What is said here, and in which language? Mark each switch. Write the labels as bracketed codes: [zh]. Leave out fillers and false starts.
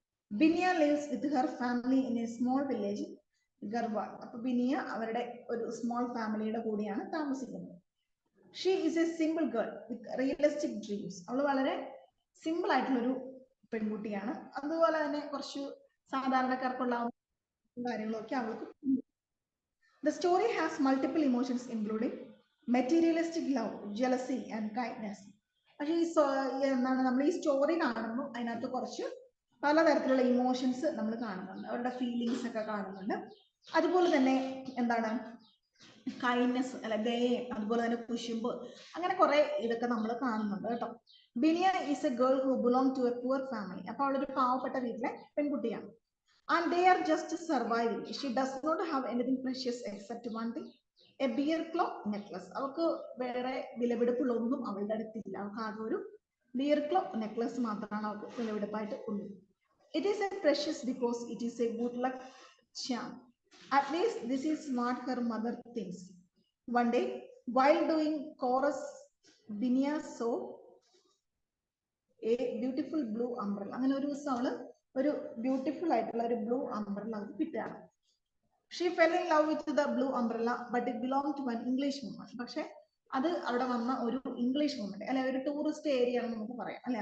[en] Binia lives with her family in a small village Garhwal. [ml] അപ്പൊ ബിനിയ അവരുടെ ഒരു സ്മോൾ ഫാമിലിയുടെ കൂടെയാണ് താമസിക്കുന്നത്. [en] She is a simple girl with realistic dreams. [ml] അവൾ വളരെ സിമ്പിൾ ആയിട്ടുള്ളൊരു പെൺകുട്ടിയാണ്. അതുപോലെ തന്നെ കുറച്ച് സാധാരണക്കാർക്കുള്ള കാര്യങ്ങളൊക്കെ അവൾക്ക്. [en] The story has multiple emotions including materialistic love, jealousy and kindness. [ml] പക്ഷേ എന്താണ് നമ്മൾ ഈ സ്റ്റോറി കാണുമ്പോൾ അതിനകത്ത് കുറച്ച് പലതരത്തിലുള്ള ഇമോഷൻസ് നമ്മൾ കാണുന്നുണ്ട്, അവരുടെ ഫീലിങ്സ് ഒക്കെ കാണുന്നുണ്ട്. അതുപോലെ തന്നെ എന്താണ് കൈൻഡ്നെസ് അല്ല ദയം, അതുപോലെ തന്നെ കുശുമ്പ്, അങ്ങനെ കുറെ ഇതൊക്കെ നമ്മൾ കാണുന്നുണ്ട് കേട്ടോ. [en] Binia is a girl who belong to a poor family. [ml] അപ്പൊ അവളൊരു പാവപ്പെട്ട വീട്ടിലെ പെൺകുട്ടിയാണ്. [en] And they are just surviving. She does not have anything precious except one thing, a bear claw necklace. [ml] അവൾക്ക് വേറെ വിലപിടിപ്പുള്ളൊന്നും അവളുടെ അടുത്തില്ല. അവൾക്ക് ആകെ ഒരു ബിയർ ക്ലോ നെക്ലസ് മാത്രമാണ് അവൾക്ക് വിലപിടിപ്പായിട്ട് ഉള്ളത്. [en] It is a precious because it is a good luck charm. At least this is what her mother thinks. One day, while doing chorus, Binia saw a beautiful blue umbrella. [ml] അങ്ങനെ ഒരു ദിവസം അവള് ഒരു beautiful ആയിട്ടുള്ള ഒരു blue umbrella അവർക്ക് കിട്ടുകയാണ്. [en] She fell in love with the blue umbrella but it belong to one English woman. [ml] പക്ഷെ അത് അവിടെ വന്ന ഒരു ഇംഗ്ലീഷ് വുമന്റെ, അല്ലെ ഒരു ടൂറിസ്റ്റ് ഏരിയ ആണെന്ന് നമുക്ക് പറയാം അല്ലെ.